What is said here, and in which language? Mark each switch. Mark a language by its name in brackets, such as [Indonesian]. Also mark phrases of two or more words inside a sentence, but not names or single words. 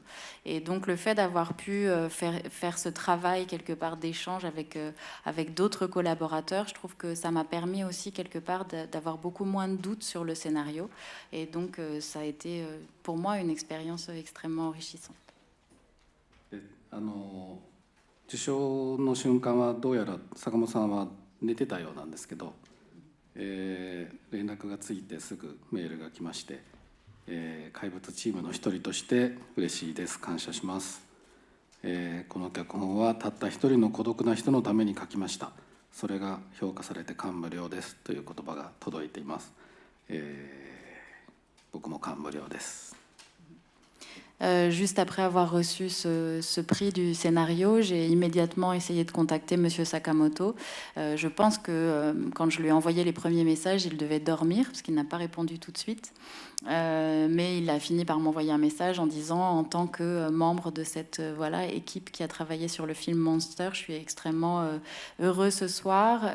[French] Et donc le fait d'avoir pu faire ce travail quelque part d'échange avec d'autres collaborateurs, je trouve que ça m'a permis aussi quelque part d'avoir beaucoup moins de doutes sur le scénario, et donc ça a été pour moi une expérience extrêmement enrichissante. [Japanese] 受賞の瞬間はどうやら坂本さんは寝てたようなんですけど、連絡がついてすぐメールが来まして、怪物チームの一人として嬉しいです、感謝します、この脚本はたった一人の孤独な人のために書きました、それが評価されて感無量ですという言葉が届いています、僕も感無量です。 [French] Juste après avoir reçu ce prix du scénario, j'ai immédiatement essayé de contacter Monsieur Sakamoto. Je pense que quand je lui ai envoyé les premiers messages, il devait dormir parce qu'il n'a pas répondu tout de suite. Mais il a fini par m'envoyer un message en disant, en tant que membre de cette équipe qui a travaillé sur le film Monster, je suis extrêmement heureux ce soir.